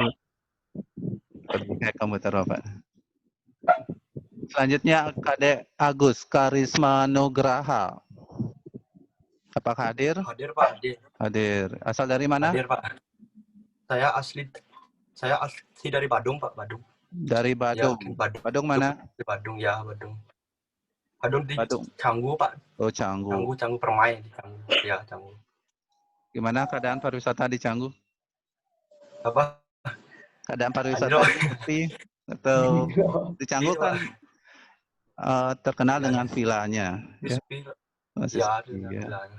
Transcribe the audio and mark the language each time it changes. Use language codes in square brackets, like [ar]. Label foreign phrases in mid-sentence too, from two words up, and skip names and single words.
[id] Dihack komputer Bapak. Selanjutnya Kadek Agus Karisma Nugraha. Apakah hadir? Hadir, Pak. Hadir. Hadir. Asal dari mana? Hadir, Pak. Saya asli dari Badung, Pak. Badung. Dari Badung. Ya, Badung. Badung mana? Di Badung, ya, Badung. Badung di Badung. Canggu, Pak. Oh, Canggu. Canggu Permai di Canggu. Ya, Canggu. Gimana keadaan pariwisata di Canggu? Apa? Keadaan pariwisata sepi atau di Canggu kan terkenal dengan vilanya. Ya. Sepi, Pak. Masih Ya, sepi, ya. vilanya.